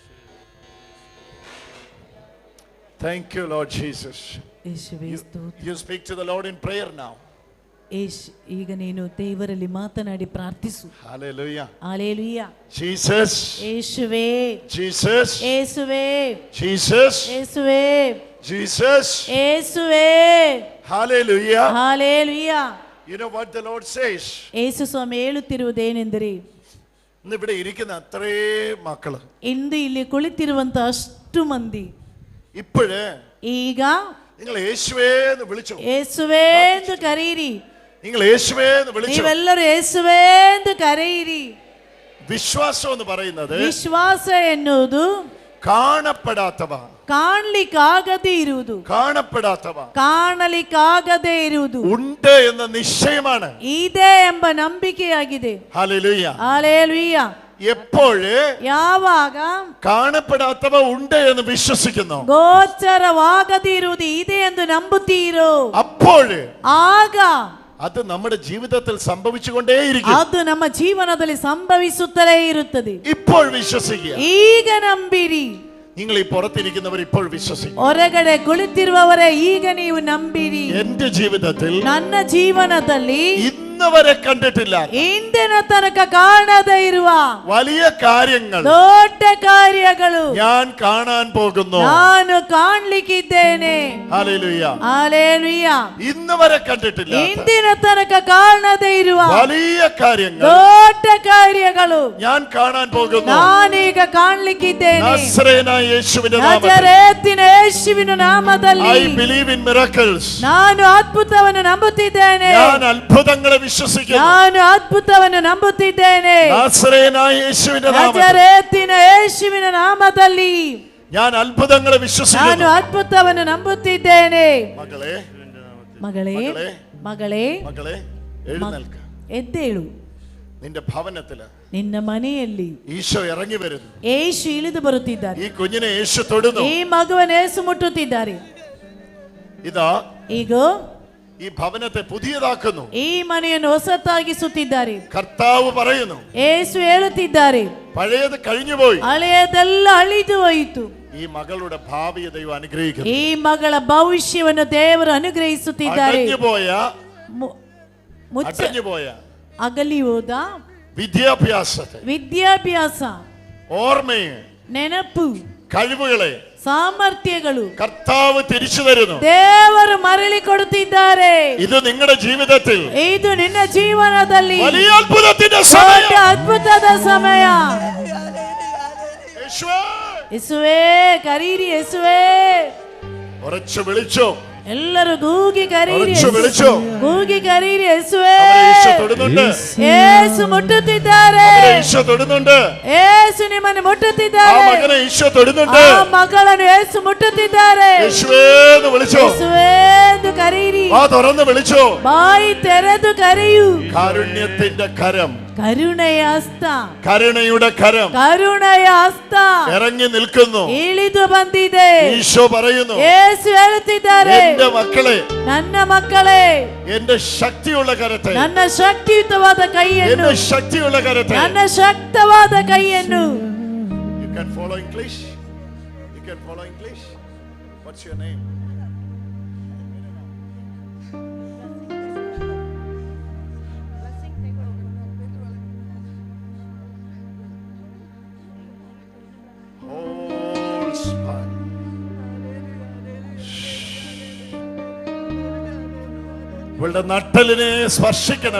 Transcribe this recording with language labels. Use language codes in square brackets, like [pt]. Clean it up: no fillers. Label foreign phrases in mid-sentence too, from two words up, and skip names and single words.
[en] Thank you, Lord Jesus. You speak to the Lord in prayer now. [kn] ಈಗ ನೀನು ದೇವರಲ್ಲಿ ಮಾತನಾಡಿ ಪ್ರಾರ್ಥಿಸು. [en] Hallelujah. Hallelujah. Jesus. [kn] ಯೇಸುವೇ. [en] Jesus. [kn] ಯೇಸುವೇ. [en] Jesus. [kn] ಯೇಸುವೇ. [en] Jesus. [kn] ಯೇಸುವೇ. [en] Hallelujah. Hallelujah. You know what the Lord says? [kn] ಯೇಸು ಸ್ವಾಮಿ ಹೇಳುತ್ತಿರುವುದೇನೆಂದರೆ, [ml] ഇന്ന് ഇവിടെ ഇരിക്കുന്ന അത്രേ മക്കള്, [kn] ಇಂದು ಇಲ್ಲಿ ಕುಳಿತಿರುವಂತ ಅಷ್ಟು ಮಂದಿ [ml] ഇപ്പോഴേ [kn] ಈಗ [ml] നിങ്ങൾ യേശുവേ എന്ന് വിളിച്ചു. [kn] ಯೇಸುವೇ ಎಂದು ಕರೆಯಿರಿ. [ml] നിങ്ങൾ യേശുവേ എന്ന് വിളിച്ചു. [kn] ನೀವೆಲ್ಲರೂ ಯೇಸುವೇ ಎಂದು ಕರೆಯಿರಿ. [ml] വിശ്വാസം എന്ന് പറയുന്നത്, [kn] ವಿಶ್ವಾಸ ಎನ್ನುವುದು [ml] കാണപ്പെടാത്തവ, [kn] ಕಾಣಲಿಕ್ಕಾಗದೇ ಇರುವುದು, [ml] കാണപ്പെടാത്തവ, [kn] ಕಾಣಲಿಕ್ಕಾಗದೇ ಇರುವುದು, [ml] ഉണ്ട് എന്ന നിശ്ചയമാണ്, [kn] ಇದೆ ಎಂಬ ನಂಬಿಕೆಯಾಗಿದೆ. [ml] ഹല്ലേലൂയ. ഹല്ലേലൂയ. എപ്പോഴേ [kn] ಯಾವಾಗ [ml] കാണപ്പെടാത്തവ ഉണ്ട് എന്ന് വിശ്വസിക്കുന്നു, [kn] ಗೋಚರವಾಗದೇ ಇರುವುದು ಇದೆ ಎಂದು ನಂಬುತ್ತೀರೋ, [ml] അപ്പോഴേ [kn] ಆಗ [ml] അത് നമ്മുടെ ജീവിതത്തിൽ സംഭവിച്ചുകൊണ്ടേയിരിക്കും. [kn] ಅದು ನಮ್ಮ ಜೀವನದಲ್ಲಿ ಸಂಭವಿಸುತ್ತಲೇ ಇರುತ್ತದೆ. [ml] ഇപ്പോൾ വിശ്വസിക്കുക. [kn] ಈಗ ನಂಬಿರಿ. [ml] നിങ്ങൾ ഈ പുറത്തിരിക്കുന്നവർ ഇപ്പോൾ വിശ്വസിക്കുക. [kn] ಹೊರಗಡೆ ಕುಳಿತಿರುವವರೇ ಈಗ ನೀವು ನಂಬಿರಿ. [ml] എന്റെ ജീവിതത്തിൽ, [kn] ನನ್ನ ಜೀವನದಲ್ಲಿ [ml] ഇന്നുവരെ കണ്ടിട്ടില്ല, [kn] ಇಂದಿನ ತನಕ ಕಾಣದೇ ಇರುವ [ml] വലിയ കാര്യങ്ങൾ [kn] ದೊಡ್ಡ ಕಾರ್ಯಗಳು [ml] ഞാൻ കാണാൻ പോകുന്നു. [kn] ನಾನು ಕಾಣ್ಲಿಕ್ಕಿದ್ದೇನೆ. [ml] ഹല്ലേലൂയ. ഹല്ലേലൂയ. ഇന്നുവരെ കണ്ടിട്ടില്ല, [kn] ಇಂದಿನ ತನಕ ಕಾಣದೇ ಇರುವ [ml] വലിയ കാര്യങ്ങൾ [kn] ದೊಡ್ಡ ಕಾರ್ಯಗಳು [ml] ഞാൻ കാണാൻ പോകുന്നു. [kn] ನಾನೀಗ ಕಾಣ್ಲಿಕ್ಕಿದ್ದೇನೆ. [ml] നസറേയനായ യേശുവിന്റെ നാമത്തിൽ, [kn] ನಜರೇತಿನ ಯೇಸುವಿನ ನಾಮದಲ್ಲಿ [en] I believe in miracles. [kn] ನಾನು ಅದ್ಭುತವನ್ನು ನಂಬುತ್ತಿದ್ದೇನೆ. [ml] ഞാൻ അത്ഭുതങ്ങളെ വിശ്വസിക്കുന്നു. [kn] ನಾನು ಅದ್ಭುತವನ್ನು ನಂಬುತ್ತಿದ್ದೇನೆ. [ml] നസറേയനായ യേശുവിന്റെ നാമത്തിൽ, [kn] ನಜರೇತಿನ ಯೇಸುವಿನ ನಾಮದಲ್ಲಿ [ml] ഞാൻ അത്ഭുതങ്ങളെ [kn] ನಾನು [ml] വിശ്വസിക്കുന്നു. [kn] ಅದ್ಭುತವನ್ನು ನಂಬುತ್ತಿದ್ದೇನೆ. [ml] മകളെ, [kn] ಮಗಳೇ ಮಗಳೇ [ml] മകളെ എഴുന്നേൽക്ക. [kn] ಎದ್ದೇಳು. [ml] നിന്റെ ഭവനത്തില് [kn] ನಿನ್ನ ಮನೆಯಲ್ಲಿ [ml] ഈശോ ഇറങ്ങി വരുന്നു. [kn] ಯೇಸು ಇಳಿದು ಬರುತ್ತಿದ್ದಾರೆ. [ml] ഈ കുഞ്ഞിനെ യേശു തൊടുന്നു. [kn] ಈ ಮಗುವನ್ನು ಯೇಸು ಮುಟ್ಟುತ್ತಿದ್ದಾರೆ. [ml] ഇതാ [kn] ಈಗ [ml] ഈ ഭവനത്തെ പുതിയതാക്കുന്നു. [kn] ಈ ಮನೆಯನ್ನು ಹೊಸತಾಗಿಸುತ್ತಿದ್ದಾರೆ. [ml] കർത്താവ് പറയുന്നു, [kn] ಯೇಸು ಹೇಳುತ್ತಿದ್ದಾರೆ, [ml] പഴയത് കഴിഞ്ഞുപോയി, [kn] ಹಳೆಯದೆಲ್ಲ ಅಳಿದು ಹೋಯಿತು. [ml] ഈ മകളുടെ ഭാവിയെ ദൈവം അനുഗ്രഹിക്കുന്നു. [kn] ಈ ಮಗಳ ಭವಿಷ್ಯವನ್ನು ದೇವರು ಅನುಗ್ರಹಿಸುತ್ತಿದ್ದಾರೆ. [ml] അടഞ്ഞുപോയ [kn] ಮುಚ್ಚ [ml] അടഞ്ഞുപോയ [kn] ಅಗಲಿ ಹೋದ [ml] വിദ്യാഭ്യാസത്തെ, [kn] ವಿದ್ಯಾಭ್ಯಾಸ, [ml] ഓർമ്മയെ, [kn] ನೆನಪು, [ml] കഴിവുകളെ, [kn] ಸಾಮರ್ಥ್ಯಗಳು [ml] കർത്താവ് തിരിച്ചു തരുന്നു. [kn] ದೇವರು ಮರಳಿ ಕೊಡುತ್ತಿದ್ದಾರೆ. [ml] ഇത് നിങ്ങളുടെ ജീവിതത്തിൽ [kn] ಇದು ನಿನ್ನ ಜೀವನದಲ್ಲಿ [ml] വലിയ അത്ഭുതത്തിന്റെ [kn] ದೊಡ್ಡ [ml] സമയം. [kn] ಅದ್ಭುತದ ಸಮಯ. [ml] യേശുവേ, [kn] ಯೇಸುವೇ ಕರೀರಿ, ಯೇಸುವೇ. [ml] ഉറച്ചു വിളിച്ചു, [kn] ಎಲ್ಲರೂ ಕೂಗಿ ಕರೀರಿ, [ml] ഉറച്ചു വിളിച്ചു. [kn] ಕೂಗಿ ಕರೀರಿ, ಯೇಸುವೇ. [ml] ഈശോ തൊടുന്നുണ്ട്, [kn] ಯೇಸು ಮುಟ್ಟುತ್ತಿದ್ದಾರೆ. [ml] ഈശോ തൊടുന്നുണ്ട്. [kn] ಯೇಸು ನಿಮ್ಮನ್ನು [ml] ആ [kn] ಮುಟ್ಟುತ್ತಿದ್ದಾರೆ. [ml] മകനെ ഈശോ തൊടുന്നുണ്ട്. [kn] ಆ ಮಗಳನ್ನು ಯೇಸು ಮುಟ್ಟುತ್ತಿದ್ದಾರೆ. [ml] യേശുവേ എന്ന് വിളിച്ചു, [kn] ಯೇಸುವೇ ಎಂದು ಕರೀರಿ. [ml] ആ തുറന്ന് വിളിച്ചു. [kn] ಬಾಯಿ ತೆರೆದು ಕರೆಯು. [ml] കാരുണ്യത്തിന്റെ കരം, [kn] ಕರುಣೆಯ ಹಸ್ತ, [ml] കരുണയുടെ കരം [kn] ಕರುಣೆಯ ಹಸ್ತ [ml] ഇറങ്ങി നിൽക്കുന്നു. [kn] ಇಳಿದು ಬಂದಿದೆ. [ml] ഈശോ പറയുന്നു, [kn] ಯೇಸು ಹೇಳುತ್ತಿದ್ದಾರೆ, [ml] എന്റെ മക്കളെ, [kn] ನನ್ನ ಮಕ್ಕಳೇ, [ml] എന്റെ ശക്തിയുള്ള കരത്തെ, [kn] ನನ್ನ ಶಕ್ತಿಯುತವಾದ ಕೈಯನ್ನು, [ml] എന്റെ ശക്തിയുള്ള കരത്തെ. [kn] ನನ್ನ ಶಕ್ತವಾದ ಕೈಯನ್ನು. [en] You can follow English. You can follow English. What's your name? Whole spine. [ml] ഇവളുടെ നട്ടലിനെ സ്പർശിക്കണമേ.